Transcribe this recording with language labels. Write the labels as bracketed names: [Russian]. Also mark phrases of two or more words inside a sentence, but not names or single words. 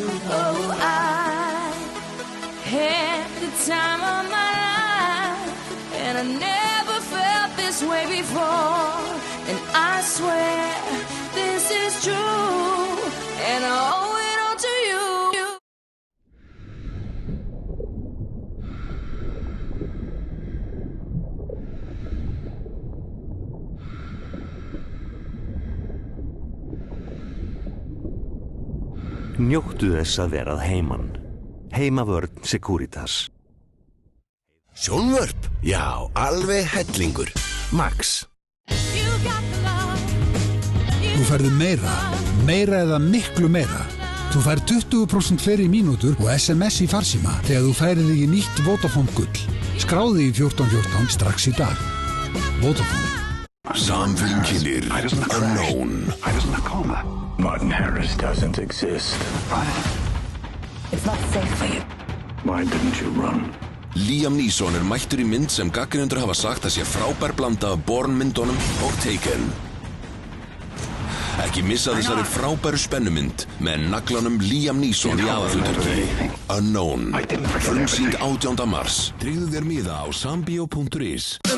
[English] Oh, I had the time of my life, and I never felt this way before, and I swear this is true, and I owe it all to you. [Icelandic] Njóttu þess að vera að heiman. Heimavörn Securitas. Sjónvörp? Já, alveg hellingur. Max. Þú færðu meira eða miklu meira. Þú fær 20% fleiri mínútur og SMS í farsíma þegar þú færir þig í nýtt Vodafone Gull. Skráðu í 1414 strax í dag. Vodafone. Samfélkinir Unknown. [English] I was in a coma. Martin Harris doesn't exist. It's not safe for you. Why didn't you run? [Icelandic] Liam Neeson mættur í mynd sem gagnrýnendur hafa sagt að sé frábær blanda af Bourne-myndunum og Taken. Ekki missa þessari frábæru spennumynd með naglanum Liam Neeson í aðalhlutverki. Unknown. Frumsýnd 18. mars. Tryggðu þér miða á sambio.is.